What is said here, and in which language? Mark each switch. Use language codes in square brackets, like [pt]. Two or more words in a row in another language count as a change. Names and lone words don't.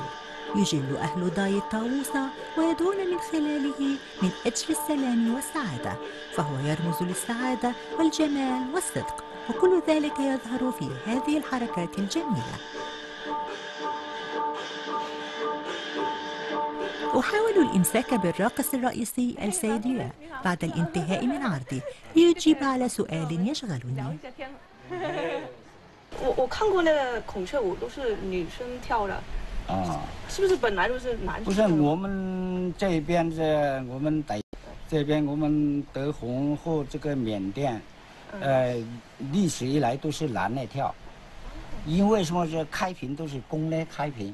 [ar] يجل أهل داي الطاووس ويدعون من خلاله من أجل السلام والسعادة، فهو يرمز للسعادة والجمال والصدق، وكل ذلك يظهر في هذه الحركات الجميلة. أحاول الإمساك بالراقص الرئيسي السيدية بعد الانتهاء من عرضي ليجيب على سؤال يشغلني. [zh] 我看过那个孔雀舞，都是女生跳的。啊，是不是本来就是男生？不是，我们这边是我们这边我们德宏和这个缅甸，历史以来都是男的跳，因为什么是开屏都是公的开屏。